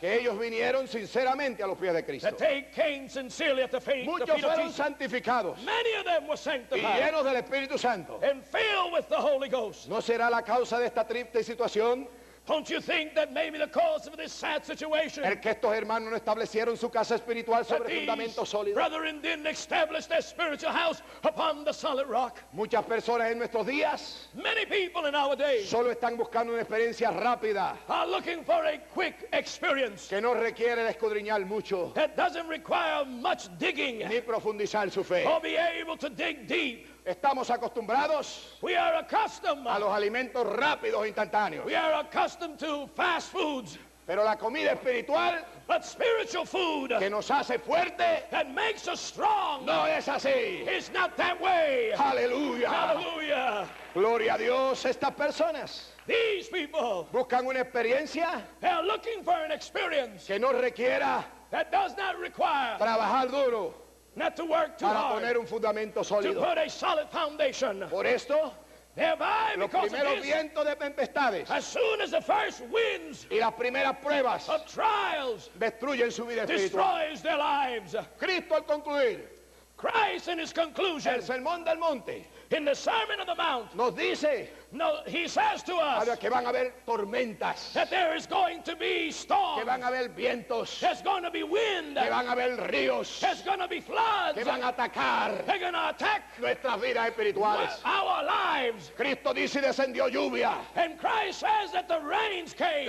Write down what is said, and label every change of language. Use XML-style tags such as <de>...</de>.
<es>que ellos vinieron sinceramente a los pies de Cristo.</es> <en>that they came sincerely at the feet of</en> <es>Muchos fueron</es> <en>Jesus.</en> <es>santificados</es> <en>Many of them were</en> <es>y</es> <en>sanctified</en> <es>llenos del Espíritu Santo.</es> <en>and filled with the Holy Ghost.</en> <es>¿No será la causa de esta triste situación</es> <en>Don't you think that maybe the cause of this sad situation</en> <es>el que estos hermanos no establecieron su casa espiritual</es> <en>that</en> <es>sobre</es> <en>these</en> <es>fundamentos sólidos?</es> <en>brethren didn't establish their spiritual house upon the solid rock?</en> <es>Muchas personas en nuestros días</es> <en>Many people in our days</en> <es>solo están buscando una experiencia rápida</es> <en>are looking for a quick experience</en> <es>que no requiere de escudriñar mucho</es> <en>that doesn't require much digging</en> <es>ni profundizar su fe.</es> <en>or be able to dig deep.</en> <es>Estamos acostumbrados</es> <en>We are accustomed.</en> <es>a los alimentos rápidos e instantáneos,</es> <en>We are accustomed to fast foods,</en> <es>pero la comida espiritual</es> <en>but spiritual food</en> <es>que nos hace fuerte</es> <en>that makes us strong</en> <es>no es así.</es> <en>is not that way.</en> <es>Aleluya.</es> <en>Hallelujah.</en> <es>Gloria a Dios. Estas personas</es> <en>These people,</en> <es>buscan una experiencia</es> <en>they are looking for an experience</en> <es>que no requiera</es> <en>that does not require</en> <es>trabajar duro</es> <en>not to work too</en> <es>para</es> <en>hard,</en> <es>poner un fundamento sólido.</es> <en>put a solid foundation.</en> <es>Por esto,</es> <en>Thereby,</en> <es>los</es> <en>because of</en> <es>primeros</es> <en>this,</en> <es>vientos de tempestades</es> <en>as soon as the first winds</en> <es>y las primeras pruebas</es> <en>of trials</en> <es>destruyen su vida espiritual.</es> <en>destroys their lives,</en> <es>Cristo al concluir</es> <en>Christ in his conclusion,</en> <es>el sermón del monte</es> <en>in the Sermon on the Mount,</en> <es>nos dice</es> <en>no, he says to us</en> <es>que van a haber tormentas,</es> <en>that there is going to be</en> <es>que</es> <en>storms,</en> <es>van a haber vientos,</es> <en>there's going to be wind,</en> <es>que van a haber ríos,</es> <en>there's going to be floods,</en> <es>que van a atacar</es> <en>they're going to attack</en> <es>nuestras vidas espirituales.</es> <en>our lives.</en> <es>Cristo dice y descendió lluvia.</es> <en>And Christ says that the rains came,</en>